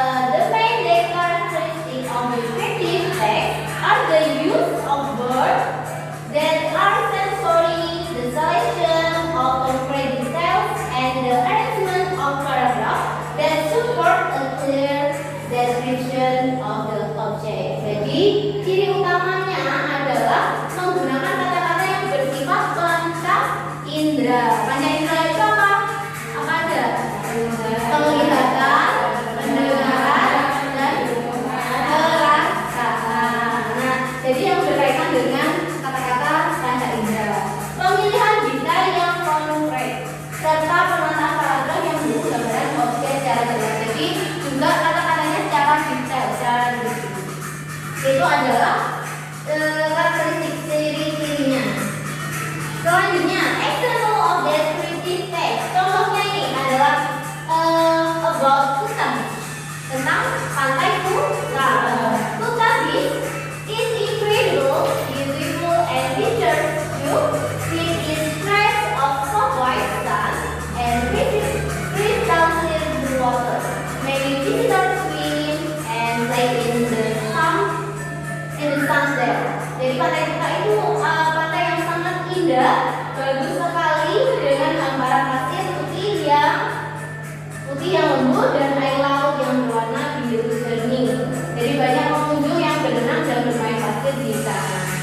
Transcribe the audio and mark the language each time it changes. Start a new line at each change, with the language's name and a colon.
English: The main characteristic of descriptive text are the use of words that are sensory, the selection of concrete details, and the arrangement of paragraphs that support a clear description of the object.
Indonesian: Jadi, ciri utamanya adalah menggunakan kata-kata yang bersifat panca indera. Panca indera itu apa? Apa aja? Penglihatan, pendengaran, dan perasaan. Nah, jadi yang berkaitan dengan kata-kata panca indera. Pemilihan detail yang konkret serta penataan paragraf yang mendukung gambaran objek secara jelas. Jadi juga kata-katanya secara detail, secara rinci. Itu adalah karakteristik ciri-cirinya. Selanjutnya,
English: example of descriptive text.
Indonesian: Contohnya ini adalah about Kuta Beach, tentang pantai Kuta.
English: Kuta Beach is incredible, beautiful, and pictures you with its stretch of soft white sand and crystal clear blue water. Many visitors swim and play in the sun there.
Indonesian: Jadi pantai Kuta itu pantai yang sangat indah, bagus sekali dengan hamparan pasir putih yang lembut dan air laut yang berwarna biru seni. Jadi banyak pengunjung yang berenang dan bermain pasir di sana.